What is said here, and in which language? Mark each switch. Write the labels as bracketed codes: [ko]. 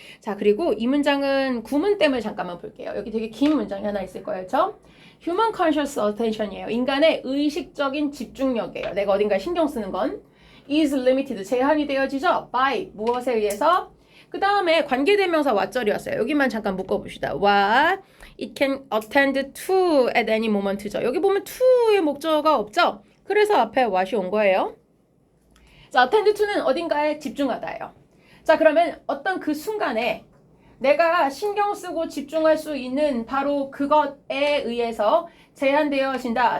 [ko] 자, 그리고 이 문장은 구문tem을 잠깐만 볼게요. 여기 되게 긴 문장이 하나 있을 거예요. 그렇죠? [en] Human conscious attention [ko] 이에요. 인간의 의식적인 집중력이에요. 내가 어딘가에 신경 쓰는 건. [en] is limited. [ko] 제한이 되어지죠. by 무엇에 의해서? 그 다음에 관계대명사 what절이었어요. 여기만 잠깐 묶어봅시다. [en] what it can attend to at any moment죠. [ko] 여기 보면 to의 목적어가 없죠. 그래서 앞에 what이 온 거예요. 자, attend to는 어딘가에 집중하다예요. 자, 그러면 어떤 그 순간에 내가 신경 쓰고 집중할 수 있는 바로 그것에 의해서 제한되어진다.